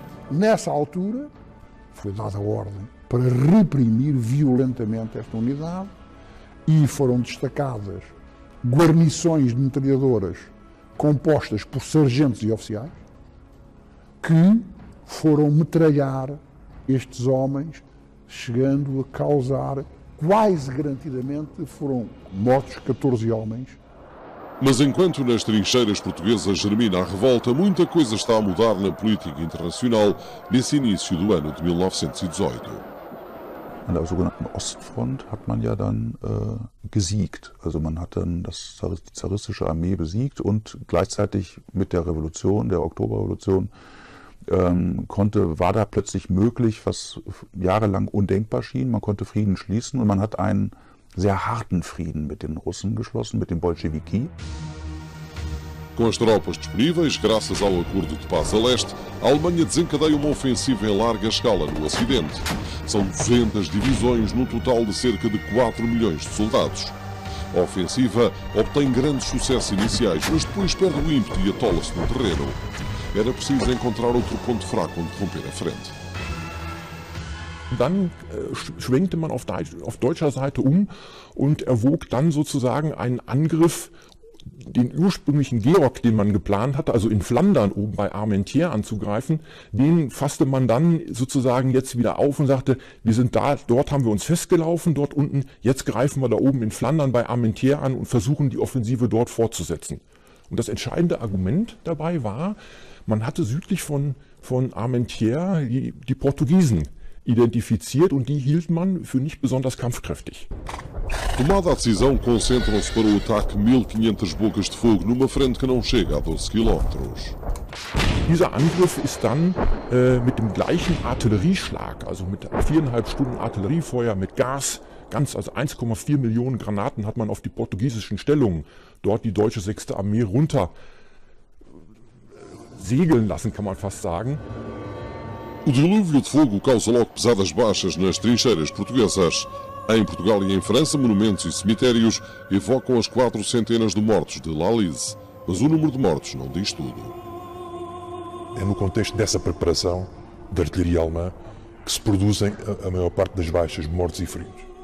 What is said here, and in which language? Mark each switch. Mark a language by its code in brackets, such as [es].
[pt] Nessa altura, foi dada a ordem para reprimir violentamente esta unidade e foram destacadas guarnições de metralhadoras compostas por sargentos e oficiais que foram metralhar estes homens, chegando a causar, quase garantidamente, foram mortos 14 homens Mas enquanto nas trincheiras portuguesas germina a revolta, muita coisa está a mudar na política internacional nesse início do ano de 1918. [de] An der sogenannten Ostfront hat man ja dann gesiegt. Also man hat dann die zaristische Armee besiegt und gleichzeitig mit der Revolution, der Oktoberrevolution, war da plötzlich möglich, was jahrelang undenkbar schien. Man konnte Frieden schließen und man hat einen sehr harten Frieden mit den Russen geschlossen, mit den Bolschewiki. [pt] Com as tropas disponíveis, graças ao Acordo de Paz a Leste, a Alemanha desencadeia uma ofensiva em larga escala no Ocidente. São 200 divisões num total de cerca de 4 milhões de soldados. A ofensiva obtém grandes sucessos iniciais, mas depois perde o ímpeto e atola-se no terreno. Era preciso encontrar outro ponto fraco onde romper a frente. [de] Dann schwenkte man auf deutscher Seite und erwog dann sozusagen einen Angriff, den ursprünglichen Georg, den man geplant hatte, also in Flandern oben bei Armentières anzugreifen, den fasste man dann sozusagen jetzt wieder auf und sagte, wir sind dort haben wir uns festgelaufen, dort unten, jetzt greifen wir da oben in Flandern bei Armentières an und versuchen die Offensive dort fortzusetzen. Und das entscheidende Argument dabei war, man hatte südlich von Armentières die Portugiesen identifiziert und die hielt man für nicht besonders kampfkräftig. [pt] Tomada a decisão, concentram-se para o ataque 1500 bocas de fogo numa frente que não chega a 12 Kilometers. [de] Dieser Angriff ist dann mit dem gleichen Artillerieschlag, also mit 4,5 Stunden Artilleriefeuer, mit Gas, also 1,4 Millionen Granaten hat man auf die portugiesischen Stellungen, dort die deutsche 6. Armee runter segeln lassen, kann man fast sagen. [pt] O dilúvio de fogo causa logo pesadas baixas nas trincheiras portuguesas. Em Portugal e em França, monumentos e cemitérios evocam as 4 centenas de mortos de Lalize. Mas o número de mortos não diz tudo. É no contexto dessa preparação da artilharia alemã que se produzem a maior parte das baixas, mortos e feridos.